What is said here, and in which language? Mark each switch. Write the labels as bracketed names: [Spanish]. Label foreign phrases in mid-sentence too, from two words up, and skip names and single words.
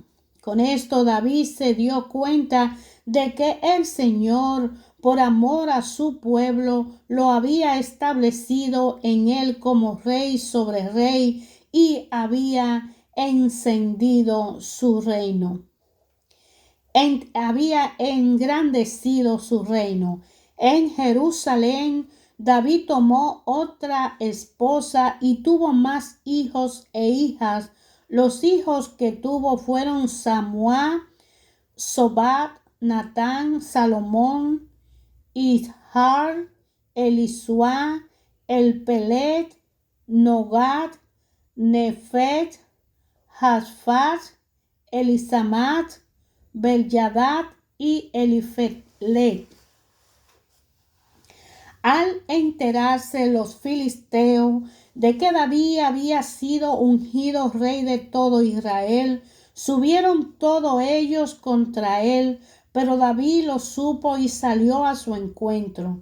[Spanish] Con esto David se dio cuenta de que el Señor, por amor a su pueblo, lo había establecido en él como rey sobre rey y había encendido su reino. Había engrandecido su reino. En Jerusalén, David tomó otra esposa y tuvo más hijos e hijas. Los hijos que tuvo fueron Samúa, Sobab, Natán, Salomón, Ishar, Elisua, Elpelet, Nogad, Nefet, Jafat, Elisamat, Beljadad y Elifelet. Al enterarse los filisteos de que David había sido ungido rey de todo Israel, subieron todos ellos contra él, pero David lo supo y salió a su encuentro.